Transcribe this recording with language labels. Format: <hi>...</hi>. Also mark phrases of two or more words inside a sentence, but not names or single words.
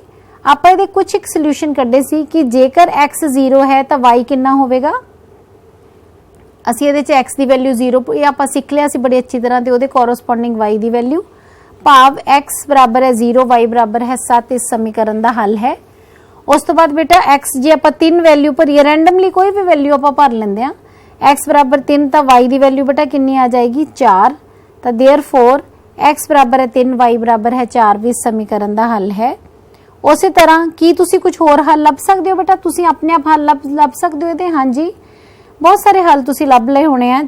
<pa>ਆਪਾਂ ਇਹਦੇ ਕੁਝ ਇੱਕ ਸੋਲੂਸ਼ਨ ਕੱਢੇ ਸੀ ਕਿ ਜੇਕਰ x 0 ਹੈ ਤਾਂ y ਕਿੰਨਾ ਹੋਵੇਗਾ। ਅਸੀਂ ਇਹਦੇ ਚ x ਦੀ ਵੈਲਿਊ 0 ਇਹ ਆਪਾਂ ਸਿੱਖ ਲਿਆ ਸੀ ਬੜੀ ਅੱਛੀ ਤਰ੍ਹਾਂ ਤੇ ਉਹਦੇ ਕੋਰਸਪੋਂਡਿੰਗ y ਦੀ ਵੈਲਿਊ ਭਾਵ x ਬਰਾਬਰ ਹੈ 0 y ਬਰਾਬਰ ਹੈ 7 ਇਸ ਸਮੀਕਰਨ ਦਾ ਹੱਲ ਹੈ। ਉਸ ਤੋਂ ਬਾਅਦ ਬੇਟਾ x ਜੇ ਆਪ 3 ਵੈਲਿਊ ਭਰੀਏ ਰੈਂਡਮਲੀ ਕੋਈ ਵੀ ਵੈਲਿਊ ਆਪ ਭਰ ਲੈਂਦੇ ਆ x बराबर 3 तो y की वैल्यू बेटा कितनी आ जाएगी 4 तो देयरफॉर x बराबर है 3 y बराबर है 4 भी इस समीकरण का हल है। ਉਸ ਤਰ੍ਹਾਂ ਕੀ ਤੁਸੀਂ ਕੁਝ ਹੋਰ ਹੱਲ ਲੱਭ ਸਕਦੇ ਹੋ ਬੇਟਾ ਤੁਸੀਂ ਆਪਣੇ ਆਪ ਹੱਲ ਲੱਭ ਸਕਦੇ ਹੋ ਯੇ ਹਾਂ ਜੀ ਬਹੁਤ ਸਾਰੇ ਹੱਲ ਤੁਸੀਂ ਲੱਭ ਲਏ ਹੋਣੇ ਹੈਂ।</pa>